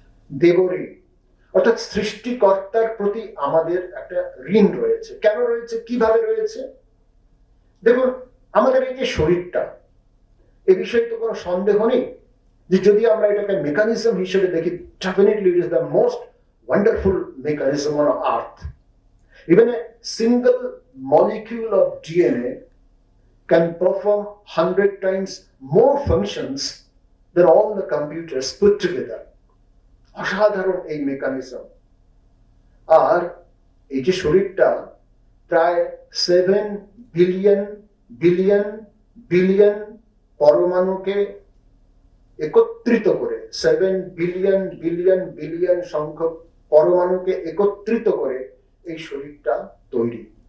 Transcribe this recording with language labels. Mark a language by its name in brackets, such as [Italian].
[Bangla] দেবঋণ, অর্থাৎ সৃষ্টিকর্তার প্রতি আমাদের একটা ঋণ রয়েছে। কেন রয়েছে? কিভাবে রয়েছে? দেখুন, আমাদের এই যে শরীরটা, এ বিষয়ে তো কোনো সন্দেহ নেই যে যদি আমরা এটাকে মেকানিজম হিসেবে দেখি, [English] Definitely it is the most wonderful mechanism on earth. Even a single molecule of DNA can perform 100 times more functions than all the computers put together. [Bangla] অসাধারণ এই মেকানিজম। আর এই যে শরীরটা প্রায় 7 বিলিয়ন বিলিয়ন বিলিয়ন পরমাণুকে একত্রিত করে, 7 বিলিয়ন বিলিয়ন বিলিয়ন সংখ্যক পরমাণুকে একত্রিত করে এই শরীরটা তৈরি।